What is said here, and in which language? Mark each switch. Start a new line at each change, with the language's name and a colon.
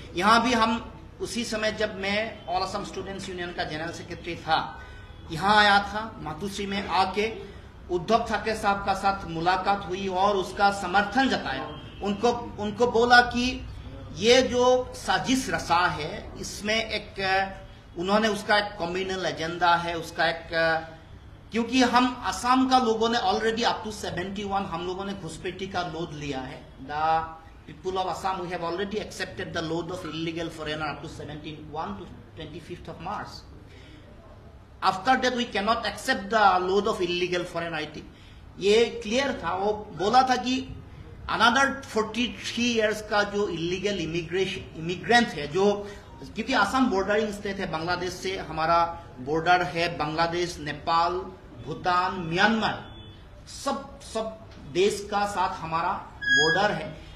Hindi: यहाँ भी हम उसी समय, जब मैं ऑल असम स्टूडेंट्स यूनियन का जनरल सेक्रेटरी था, यहाँ आया था मातुश्री में, आके उद्धव ठाकरे साहब का साथ मुलाकात हुई और उसका समर्थन जताया। उनको बोला कि ये जो साजिश रचा है इसमें एक उन्होंने उसका एक कम्युनल एजेंडा है, उसका एक, क्योंकि हम असम का लोगों ने
English: already up to
Hindi: 71 हम लोगों ने घुसपैठी का लोड लिया है।
English: The people of Assam, we have already accepted the load of illegal foreigner up to 71 to 25th of March. After that we cannot accept the load of illegal foreigner.
Hindi: ये clear था। वो बोला था कि
English: another 43 years
Hindi: का जो
English: illegal immigrant
Hindi: है, जो क्योंकि असम बॉर्डरिंग स्टेट है, बांग्लादेश से हमारा बॉर्डर है, बांग्लादेश, नेपाल, भूटान, म्यांमार, सब देश का साथ हमारा बॉर्डर है।